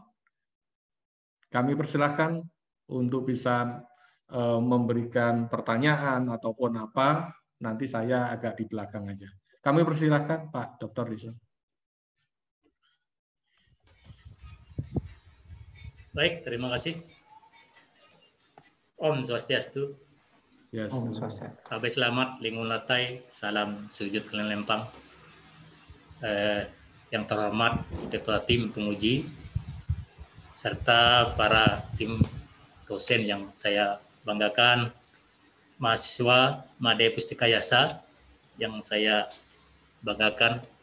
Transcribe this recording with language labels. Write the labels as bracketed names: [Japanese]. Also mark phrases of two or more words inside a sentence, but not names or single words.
[Indonesian] Kami persilahkan untuk bisa memberikan pertanyaan ataupun apa. Nanti saya agak di belakang aja. Kami persilahkan Pak Dr. Dirson. Baik, terima kasih. [Balinese] Om Swastiastu. [Indonesian] Yes. [Balinese] Om Swastiastu. Abai selamat, lingun latai, salam sujud kalian lempang. [Indonesian] Yang terhormat Ketua Tim Penguji, serta para tim dosen yang saya banggakan, mahasiswa Made Pustika Yasa yang saya banggakan.